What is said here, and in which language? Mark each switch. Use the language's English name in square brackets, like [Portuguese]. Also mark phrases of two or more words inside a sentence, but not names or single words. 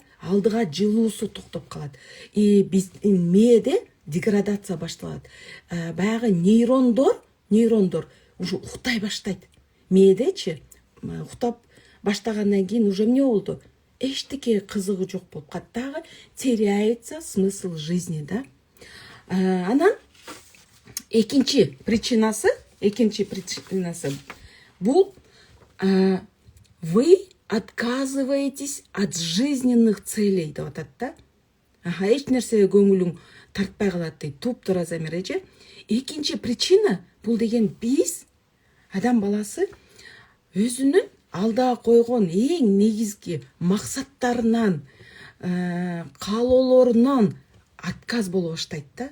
[Kyrgyz] Алдыга жылуусу токтоп калат. И биздин мээде деградация башталат. Баягы нейрондор уже уктай баштайт. Мээдечи уктап баштагандан кийин уже эмне болду? Эчтеке кызыгы жок болуп калат. Дагы [Russian] теряется смысл жизни [Kyrgyz] да. Анан экинчи причинасы бул: [Russian] вы отказываетесь от жизненных целей [Kyrgyz] деп атат да. Эч нерсеге көңүлүң тартпай калат дейт. Туптуура Замир эже. Экинчи причина бул деген биз адам баласы өзүнүн алдыга койгон эң негизги максаттарынан, каалоолорунан отказ боло баштайт да.